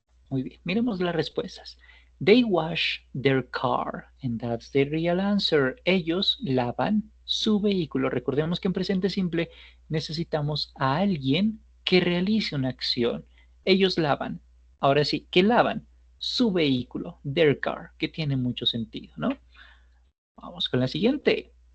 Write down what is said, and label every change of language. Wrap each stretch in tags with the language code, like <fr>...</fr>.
<es>Muy bien, miremos las respuestas.</es> <en>They wash their car, and that's the real answer.</en> <es>Ellos lavan su vehículo. Recordemos que en presente simple necesitamos a alguien que realice una acción. Ellos lavan. Ahora sí, ¿qué lavan? Su vehículo,</es> <en>their car,</en> <es>que tiene mucho sentido, ¿no? Vamos con la siguiente.</es>